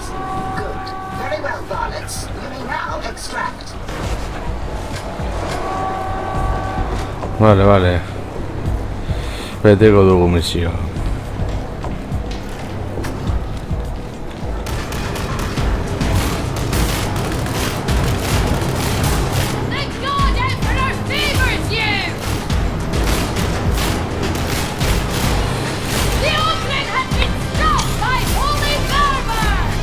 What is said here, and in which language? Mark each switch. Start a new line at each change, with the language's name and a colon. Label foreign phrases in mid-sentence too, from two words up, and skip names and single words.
English: Good. Very well, varlets. You may now extract.
Basque: Vale, vale. Beteko dugu misioa.
English: The God Emperor favors you! The opening has been stopped by Holy Fervor!